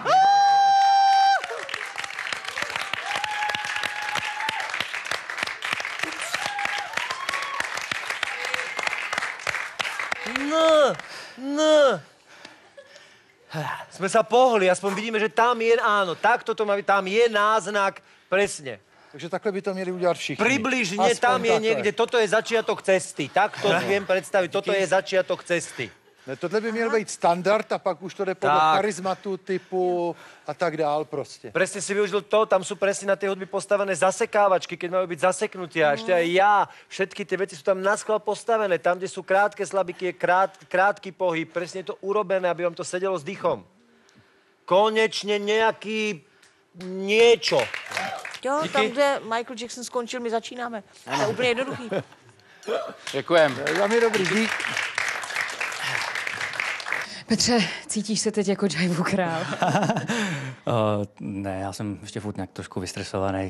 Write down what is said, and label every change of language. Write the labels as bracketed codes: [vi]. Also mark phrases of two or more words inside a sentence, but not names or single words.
[sk] No. Sme sa pohli, aspoň vidíme, že tam je, áno, takto to má byť, tam je náznak, presne. [cs] Takže takhle by to měli udělat všichni. [sk] Približne Aspoň tam je [cs] takhle. [sk] niekde, toto je začiatok cesty, takto viem predstaviť, toto je začiatok cesty. [cs] Ne, tohle by měl být standard a pak už to jde podle Tak. charizmatu, typu a tak dál prostě. [sk] Presne si využil to, tam sú presne na tej hudby postavené zasekávačky, keď majú byť zaseknutia. Ešte aj ja, všetky tie veci sú tam naschvál postavené. Tam, kde sú krátke slabiky, je krátky pohyb. Presne je to urobené, aby vám to sedelo s dýchom. Konečne nejaký niečo. [cs] Jo, Díky. tam, kde Michael Jackson skončil, my začínáme. To je úplně jednoduchý. Děkujem. Za mě dobrý dík. Petře, cítíš se teď jako džajvu král? Ne, já jsem ještě furt nějak trošku vystresovaný.